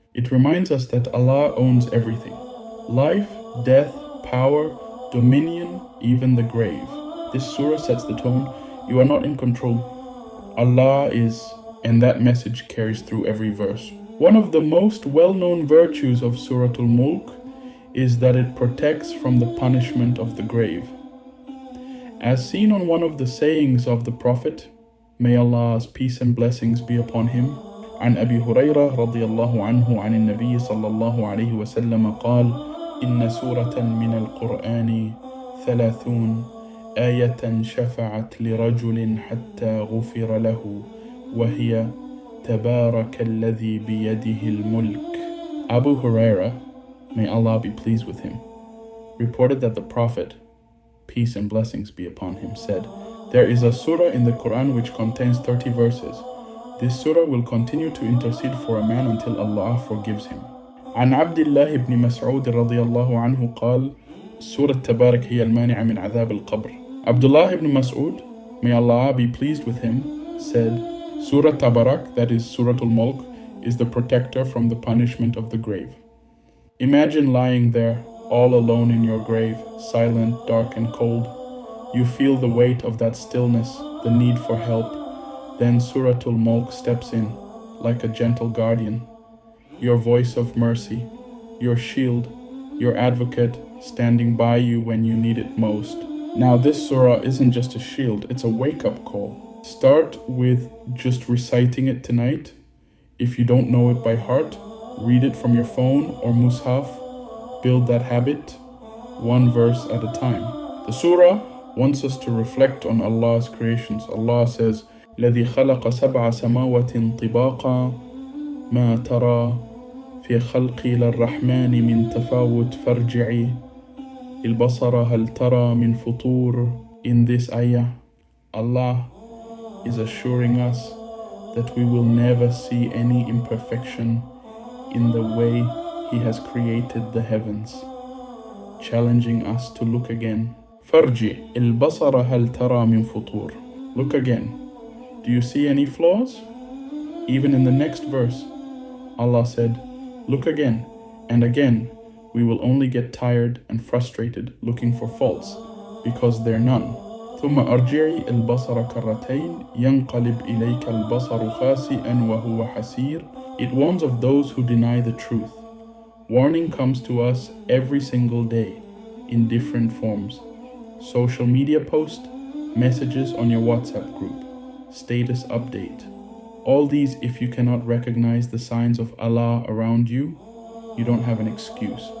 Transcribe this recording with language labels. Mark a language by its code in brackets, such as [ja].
[en] It reminds us that Allah owns everything. Life, death, power, dominion, even the grave. This surah sets the tone. You are not in control. Allah is, and that message carries through every verse. One of the most well-known virtues of Surah Al-Mulk is that it protects from the punishment of the grave. As seen on one of the sayings of the Prophet, may Allah's peace and blessings be upon him, [ar] عن أبي هريرة رضي الله عنه عن النبي صلى الله عليه وسلم قال إن سورة من القرآن 30 آية شفعت لرجل حتى غفر له وهي تبارك الذي بيده الملك. [en] Abu Huraira, may Allah be pleased with him, reported that the Prophet, peace and blessings be upon him, said, there is a surah in the Qur'an which contains 30 verses. This surah will continue to intercede for a man until Allah forgives him. [ar] عن عبد الله بن مسعود رضي الله عنه قال سورة تبارك هي المانعة من عذاب القبر. [en] Abdullah ibn Mas'ud, may Allah be pleased with him, said, Surah Tabarak, that is Surah Al-Mulk, is the protector from the punishment of the grave. Imagine lying there, all alone in your grave, silent, dark and cold. You feel the weight of that stillness, the need for help. Then Surah Al-Mulk steps in, like a gentle guardian, your voice of mercy, your shield, your advocate, standing by you when you need it most. Now this surah isn't just a shield, it's a wake-up call. Start with just reciting it tonight. If you don't know it by heart, read it from your phone or mushaf. Build that habit, one verse at a time. The surah wants us to reflect on Allah's creations. Allah says, [ar] الذي خلق سبع سماوات طباقا ما ترى في خلق للرحمن من تفاوت فارجعي البصر هل ترى من فطور. [en] In this ayah, Allah is assuring us that we will never see any imperfection in the way He has created the heavens, challenging us to look again. [ar] فارجع البصر هل ترى من فطور. [en] Look again. Do you see any flaws? Even in the next verse, Allah said, look again, and again. We will only get tired and frustrated looking for faults, because they're none. [ar] ثم أرجعي البصر كرتين ينقلب إليك البصر خاسئا وهو حسير. [en] It warns of those who deny the truth. Warning comes to us every single day in different forms. Social media post, messages on your WhatsApp group, status update. All these, if you cannot recognize the signs of Allah around you, you don't have an excuse.